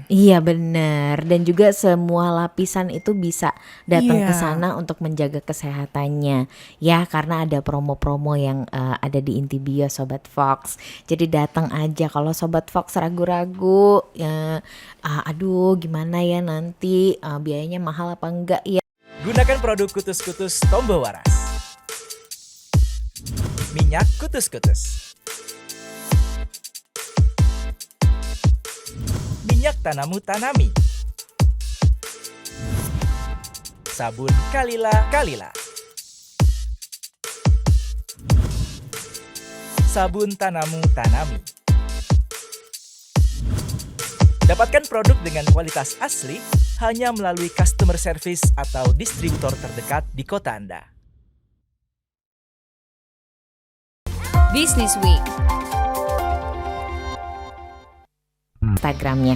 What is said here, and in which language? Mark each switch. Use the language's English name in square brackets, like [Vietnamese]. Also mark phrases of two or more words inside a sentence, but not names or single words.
[Indonesian] Iya benar, dan juga semua lapisan itu bisa datang ke sana untuk menjaga kesehatannya. Ya, karena ada promo-promo yang ada di Intibios Sobat Fox. Jadi datang aja. Kalau Sobat Fox ragu-ragu, aduh gimana ya nanti biayanya mahal apa enggak ya? Gunakan produk Kutus-Kutus Tombo Waras. Minyak kutus-kutus. Minyak Tanamu Tanami. Sabun Kalila. Sabun Tanamu Tanami. Dapatkan produk dengan kualitas asli hanya melalui [English] customer service [Indonesian] atau distributor terdekat di kota Anda. Business Week. Instagramnya.